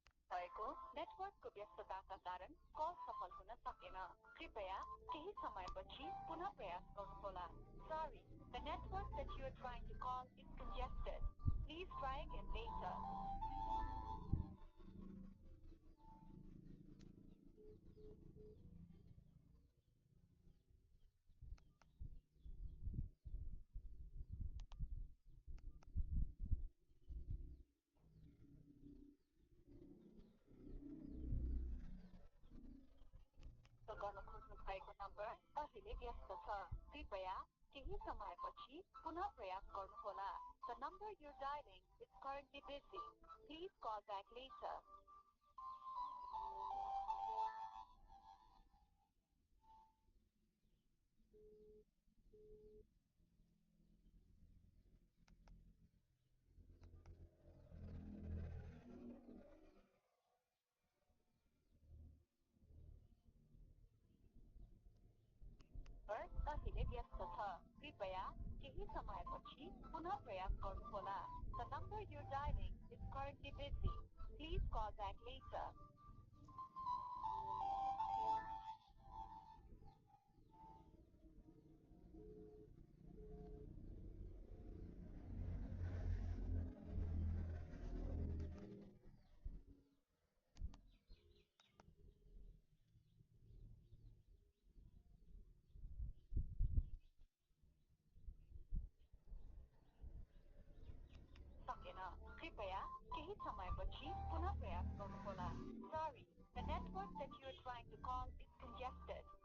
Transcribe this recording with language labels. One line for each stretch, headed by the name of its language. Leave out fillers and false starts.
Nepali: भएको नेटवर्कको व्यस्तताका कारण कल सफल हुन सकेन। समयपछि पुनः प्रयास गर्नुहोला.
English: Sorry, the network that you are trying to call is congested. Please try again later.
Nepali: गर्न खोज्नु भएको नम्बर अहिले व्यस्त छ. कृपया केही समयपछि पुनः प्रयास गर्नुहोला.
English: The number you're dialing is currently busy. Please call back later.
Nepali: अहिले व्यस्त छ. कृपया केही समयपछि पुनः प्रयास गर्नुहोला.
English: The number you're dialing is currently busy. Please call back later.
Nepali: सकेन. कृपया केही समयपछि पुनः प्रयास गर्नुहोला.
English: Sorry, the network that you are trying to call is congested.